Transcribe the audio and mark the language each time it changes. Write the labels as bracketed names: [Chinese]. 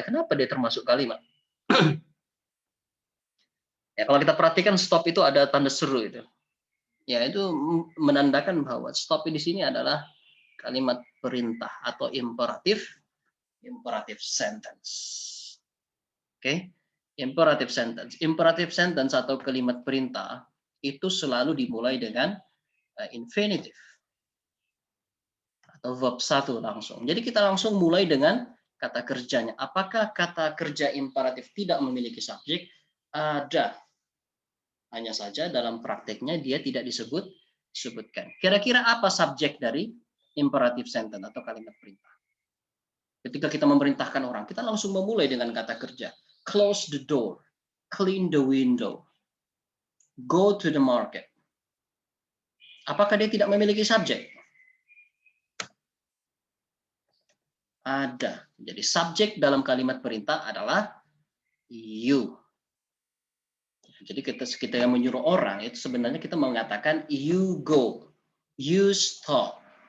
[Indonesian] Kenapa dia termasuk kalimat? Ya, kalau kita perhatikan stop itu ada tanda seru itu. Ya, itu menandakan bahwa stop di sini adalah kalimat perintah atau imperatif sentence. Oke, imperative sentence. Imperative sentence atau kalimat perintah itu selalu dimulai dengan infinitive atau verb 1 langsung. Jadi kita langsung mulai dengan kata kerjanya. Apakah kata kerja imperatif tidak memiliki subjek? Ada. Hanya saja dalam prakteknya dia tidak disebutkan. Kira-kira apa subjek dari imperative sentence atau kalimat perintah? Ketika kita memerintahkan orang, kita langsung memulai dengan kata kerja. [English] Close the door, clean the window, go to the market. [Indonesian] Apakah dia tidak memiliki subjek? Ada. Jadi subjek dalam kalimat perintah adalah you. Jadi kita yang menyuruh orang itu sebenarnya kita mengatakan [English] you go, you stop.